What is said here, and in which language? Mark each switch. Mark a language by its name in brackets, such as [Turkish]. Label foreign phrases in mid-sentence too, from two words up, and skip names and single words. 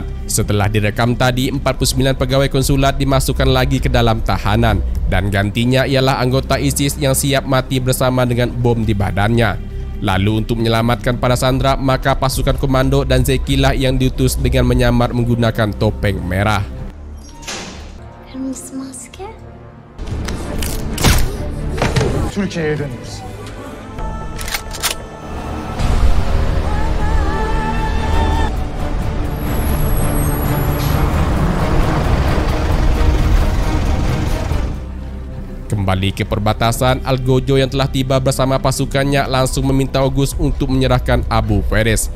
[Indonesian] Setelah direkam tadi, 49 pegawai konsulat dimasukkan lagi ke dalam tahanan. Dan gantinya ialah anggota ISIS yang siap mati bersama dengan bom di badannya. Lalu untuk menyelamatkan para sandera, maka pasukan komando dan Zeki lah yang diutus dengan menyamar menggunakan topeng merah. [Turkish] Kırmızı maske. Türkiye'ye dönüyoruz. [Indonesian] Kembali ke perbatasan, Algojo yang telah tiba bersama pasukannya langsung meminta August untuk menyerahkan Abu Perez.